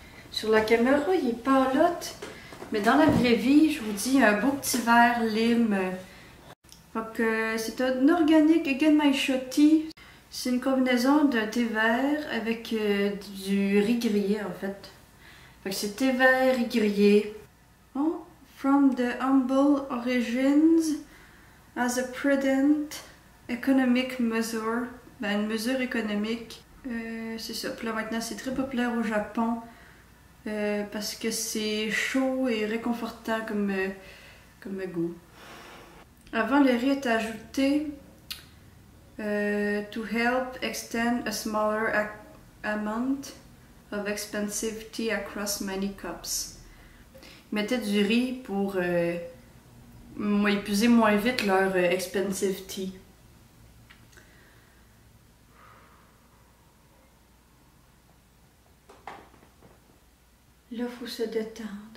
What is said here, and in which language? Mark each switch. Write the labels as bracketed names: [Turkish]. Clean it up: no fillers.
[French] Sur la caméra, il est pas lot, mais dans la vraie vie, je vous dis, un beau petit verre lime. Fait que c'est un organique Genmaisha tea. C'est une combinaison de thé vert avec du riz grillé en fait. Fait que c'est thé vert et grillé. [English] Oh, from the humble origins as a prudent economic measure. [French] Ben, une mesure économique. C'est ça. Puis là maintenant c'est très populaire au Japon. Parce que c'est chaud et réconfortant comme goût. Avant, le riz est ajouté [English] to help extend a smaller amount of expensive tea across many cups. [French] Ils mettaient du riz pour épuiser moins vite leur [English] expensive tea. [French] Là, il faut se détendre.